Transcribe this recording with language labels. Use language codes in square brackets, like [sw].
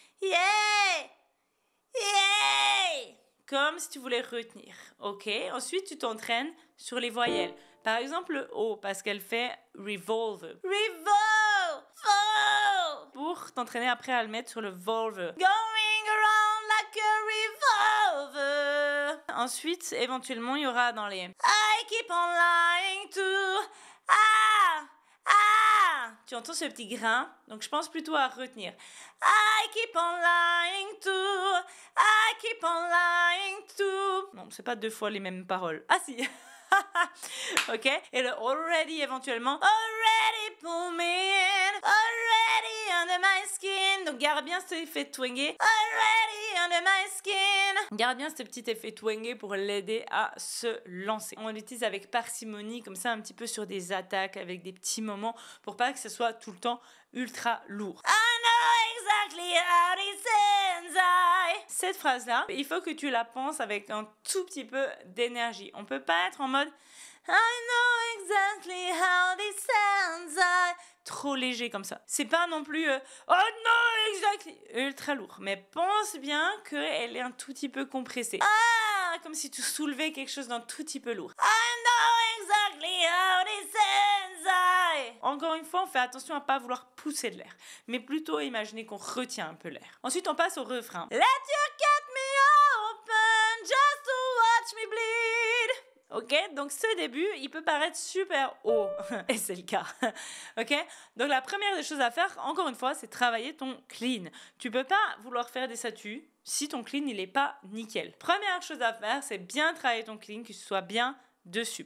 [en] Yeah, yeah. [fr] Comme si tu voulais retenir. Ok. Ensuite, tu t'entraînes sur les voyelles. Par exemple, le O, parce qu'elle fait revolve. Revolve! Pour t'entraîner après à le mettre sur le volve. [en] Going around like a revolver. [fr] Ensuite, éventuellement, il y aura dans les [en] I keep on lying to. [fr] Ah! Ah! Tu entends ce petit grain? Donc, je pense plutôt à retenir. [en] I keep on lying to. I keep on lying to. [fr] Non, c'est pas deux fois les mêmes paroles. Ah si! Ok? Et le [en] already [fr] éventuellement. [en] Already pull me in. Already under my skin. [fr] Donc garde bien cet effet twangé. [en] Already under my skin. [fr] Garde bien ce petit effet twangé pour l'aider à se lancer. On l'utilise avec parcimonie, comme ça un petit peu sur des attaques, avec des petits moments, pour pas que ce soit tout le temps ultra lourd. [en] I know exactly how this ends. [fr] Cette phrase-là, il faut que tu la penses avec un tout petit peu d'énergie. On peut pas être en mode [en] I know exactly how this ends. [fr] Trop léger comme ça. C'est pas non plus oh non exactly ultra lourd, mais pense bien qu'elle est un tout petit peu compressée. Ah, comme si tu soulevais quelque chose d'un tout petit peu lourd. [en] I know exactly how this ends. [fr] Encore une fois, on fait attention à pas vouloir pousser de l'air, mais plutôt imaginer qu'on retient un peu l'air. Ensuite, on passe au refrain. [en] Let your cut me open just to watch me bleed. [fr] Ok, donc ce début, il peut paraître super haut, et c'est le cas. Ok, donc la première des choses à faire, encore une fois, c'est travailler ton clean. Tu peux pas vouloir faire des statues si ton clean il est pas nickel. Première chose à faire, c'est bien travailler ton clean, que ce soit bien dessus.